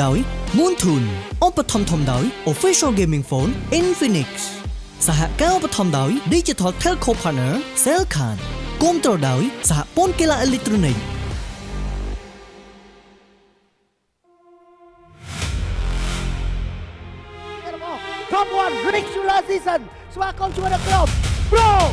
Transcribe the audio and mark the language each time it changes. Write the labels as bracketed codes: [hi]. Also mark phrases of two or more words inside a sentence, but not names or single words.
[km] ដោយ Moon Tune ឧបត្ថម្ភធំដោយ [en] Official Gaming Phone [km] Infinix សហការឧបត្ថម្ភដោយ [en] Digital Telco Partner [km] Cellcard គាំទ្រដោយសហព័ន្ធកីឡាអេឡិចត្រូនិក [en] Top 1 regular season [km] ស្វាគមន៍ជាមួយនឹងក្រុម Pro